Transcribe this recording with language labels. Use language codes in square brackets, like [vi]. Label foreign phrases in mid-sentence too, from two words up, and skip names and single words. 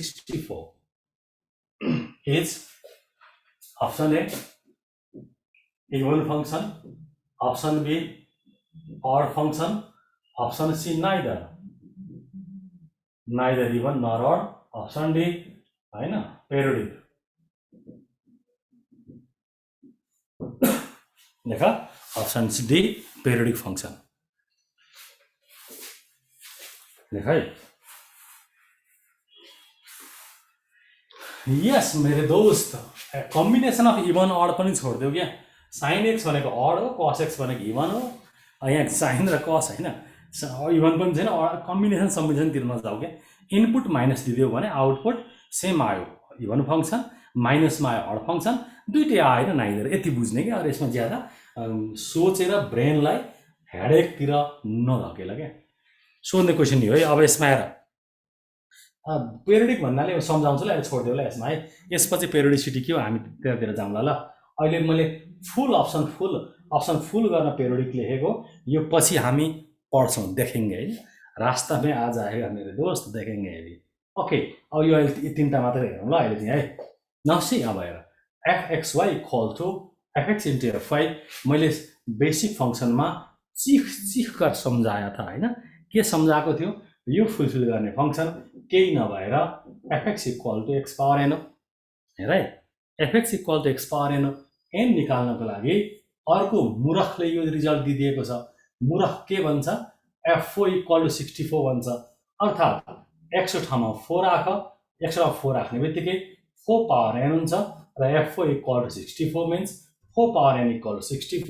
[en] 64 is option A even function option B odd function option C neither even nor odd option D [ne] हैन periodic लेख [en] option D periodic function [ne] लेख है यस [hi] मेरे दोस्त [en] combination of even odd [ne] पनि छोड्देऊ क्या sin x भनेको अड हो cos x भनेको इवन हो यहाँ sin र cos हैन इवन पनि छैन कम्बिनेसन सम्बिनेसन नजाऊ क्या [en] input minus [ne] दिदियो भने [en] output same [ne] आयो [en] even function [ne] माइनसमा आयो [en] odd function [ne] दुईटै आएर नाइदर यति बुझ्ने क्या अरु यसमा ज्यादा सोचेर ब्रेनलाई हेडेकतिर नधकेला क्या सोध्ने क्वेशन नि हो है अब यसमा हेर पेरियोडिक भन्नाले सम्झाउँछु ल अहिले छोड्देऊ ल यसमा है यसपछि पेरियोडिसिटी के हो हामी त्यतातिर जाउँला ल अहिले मैले [en] full option [ne] फुल गर्न पेरियोडिक लेखेको यो पछि हामी पढ्छौँ, [hi] देखेंगे है, रास्ता में आज आएगा मेरे दोस्त देखेंगे अभी। [en] ओके, [ne] अब यो अहिले तीनटा मात्रै हेरौँ ल अहिले चाहिँ है। नसी अब हेर fxy [en] equal to [ne] fx इन्टु fy, मैले [en] basic functionमा [hi] चिख कर सम्झाया था [ne] होइन, के सम्झाएको थियो, यो फुलफिल गर्ने फङ्सन केही नभएर fx इक्वल टु x पावर n हो। हेर है, fx [en] equal to [ne] x पावर n हो। n निकाल्नको लागि अर्को मूर्खले यो रिजल्ट दिइदिएको छ। मूर्ख के भन्छ, f4 [en] equal to [ne] 64 भन्छ, अर्थात् x को ठाउँमा 4 राख, x मा 4 राख्ने बित्तिकै 4 पावर n हुन्छ र f4 [en] equal to [ne] 64 मिन्स 4 पावर n [en] equal to [ne] 64।